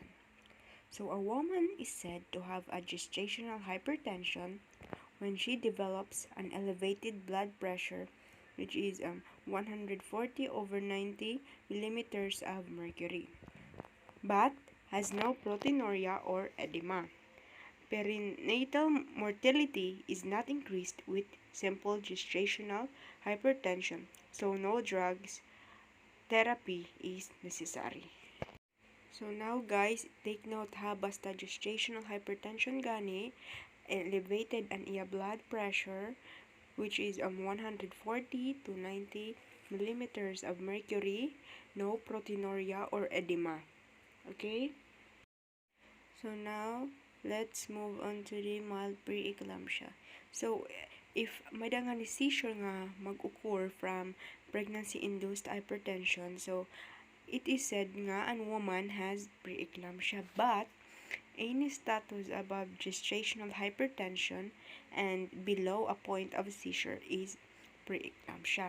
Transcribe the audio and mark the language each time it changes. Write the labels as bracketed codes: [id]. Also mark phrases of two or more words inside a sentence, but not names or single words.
[en] So a woman is said to have a gestational hypertension when she develops an elevated blood pressure which is 140/90 millimeters of mercury, but has no proteinuria or edema. Perinatal mortality is not increased with simple gestational hypertension, so no drugs therapy is necessary. So now guys, take note ha, basta gestational hypertension gani, elevated [hil] ang iya [en] blood pressure which is 140/90 millimeters of mercury, no proteinuria or edema. Okay? So now, let's move on to the mild preeclampsia. So, if may nga ni seizure nga mag-occur from pregnancy-induced hypertension, so it is said nga an woman has preeclampsia, but any status above gestational hypertension and below a point of seizure is preeclampsia.